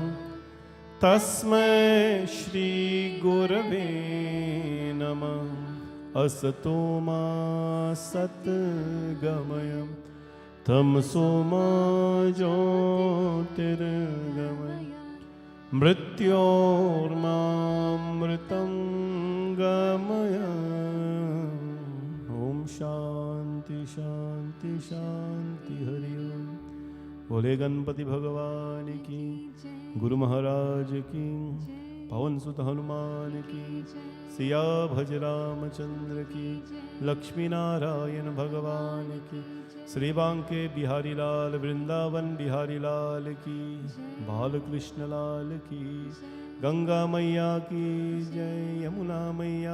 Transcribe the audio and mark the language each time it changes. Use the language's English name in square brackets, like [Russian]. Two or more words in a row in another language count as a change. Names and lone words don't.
[Sanskrit] तस्मै श्री गुरवे नमः असतो मा सद्गमय तमसो मा ज्योतिर्गमय मृत्योर्मामृतं गमय ओम शांति शांति शांति हरि ओम। [Hindi] बोले गणपति भगवान की, गुरु महाराज की, पवन सुत हनुमान की, सिया भज रामचंद्र की, लक्ष्मी नारायण भगवान की, श्री बांके बिहारी लाल वृंदावन बिहारी लाल की, बालकृष्ण लाल की, गंगा मैया की जय, यमुना मैया